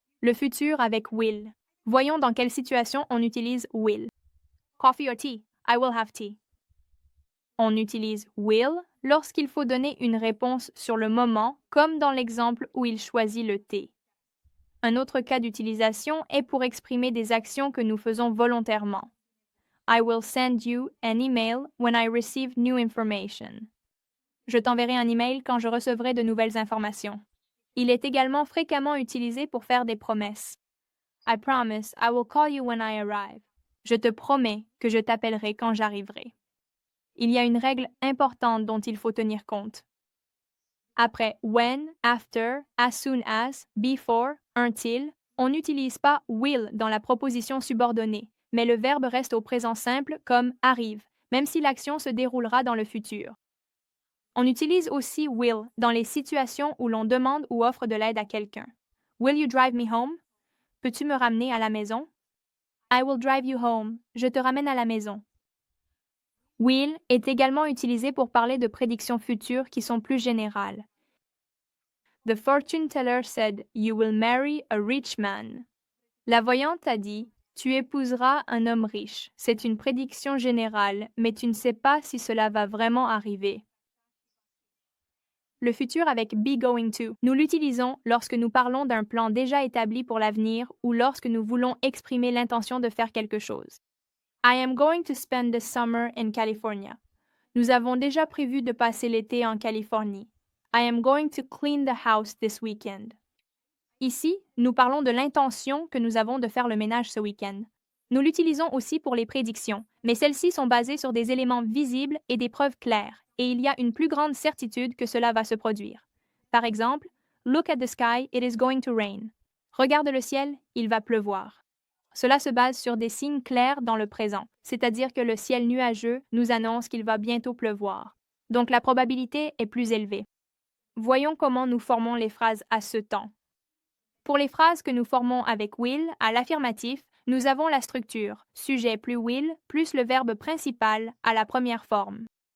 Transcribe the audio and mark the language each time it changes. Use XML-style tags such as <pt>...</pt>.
<fr>Le futur avec will. Voyons dans quelle situation on utilise will.</fr> <en>Coffee or tea? I will have tea.</en> <fr>On utilise will lorsqu'il faut donner une réponse sur le moment, comme dans l'exemple où il choisit le thé. Un autre cas d'utilisation est pour exprimer des actions que nous faisons volontairement.</fr> <en>I will send you an email when I receive new information.</en> <fr>Je t'enverrai un email quand je recevrai de nouvelles informations. Il est également fréquemment utilisé pour faire des promesses.</fr> <en>I promise I will call you when I arrive.</en> <fr>Je te promets que je t'appellerai quand j'arriverai. Il y a une règle importante dont il faut tenir compte. Après</fr> <en>when, after, as soon as, before, until,</en> <fr>on n'utilise pas will dans la proposition subordonnée, mais le verbe reste au présent simple comme arrive, même si l'action se déroulera dans le futur. On utilise aussi will dans les situations où l'on demande ou offre de l'aide à quelqu'un.</fr> <en>Will you drive me home?</en> <fr>Peux-tu me ramener à la maison?</fr> <en>I will drive you home.</en> <fr>Je te ramène à la maison. Will est également utilisé pour parler de prédictions futures qui sont plus générales.</fr> <en>The fortune teller said, "You will marry a rich man."</en> <fr>La voyante a dit, "Tu épouseras un homme riche." C'est une prédiction générale, mais tu ne sais pas si cela va vraiment arriver. Le futur avec be going to. Nous l'utilisons lorsque nous parlons d'un plan déjà établi pour l'avenir ou lorsque nous voulons exprimer l'intention de faire quelque chose.</fr> <en>I am going to spend the summer in California.</en> <fr>Nous avons déjà prévu de passer l'été en Californie.</fr> <en>I am going to clean the house this weekend.</en> <fr>Ici, nous parlons de l'intention que nous avons de faire le ménage ce week-end. Nous l'utilisons aussi pour les prédictions, mais celles-ci sont basées sur des éléments visibles et des preuves claires, et il y a une plus grande certitude que cela va se produire. Par exemple,</fr> <en>Look at the sky, it is going to rain.</en> <fr>Regarde le ciel, il va pleuvoir. Cela se base sur des signes clairs dans le présent, c'est-à-dire que le ciel nuageux nous annonce qu'il va bientôt pleuvoir. Donc la probabilité est plus élevée. Voyons comment nous formons les phrases à ce temps. Pour les phrases que nous formons avec will à l'affirmatif, nous avons la structure sujet plus will plus le verbe principal à la première forme.</fr>